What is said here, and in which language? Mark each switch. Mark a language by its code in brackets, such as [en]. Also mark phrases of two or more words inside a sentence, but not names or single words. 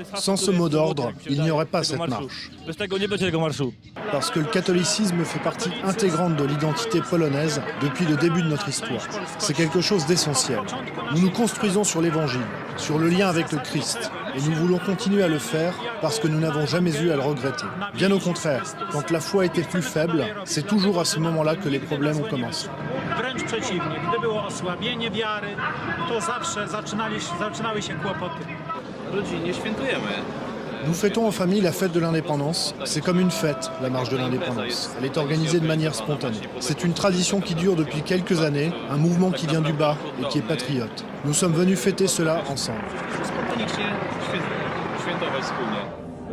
[fr] Sans ce mot d'ordre, il n'y aurait pas cette marche. Parce que le catholicisme fait partie intégrante de l'identité polonaise depuis le début de notre histoire. C'est quelque chose d'essentiel. Nous nous construisons sur l'évangile, sur le lien avec le Christ. Et nous voulons continuer à le faire parce que nous n'avons jamais eu à le regretter. Bien au contraire, quand la foi était plus faible, c'est toujours à ce moment-là que les problèmes ont commencé. [pl] Wręcz przeciwnie, gdy było osłabienie wiary, to zawsze zaczynały się kłopoty. Rodzinnie świętujemy. [fr] Nous fêtons en famille la fête de l'indépendance. C'est comme une fête, la marche de l'indépendance. Elle est organisée de manière spontanée. C'est une tradition qui dure depuis quelques années, un mouvement qui vient du bas et qui est patriote. Nous sommes venus fêter cela ensemble. [pl] Spontanicznie świętować wspólnie.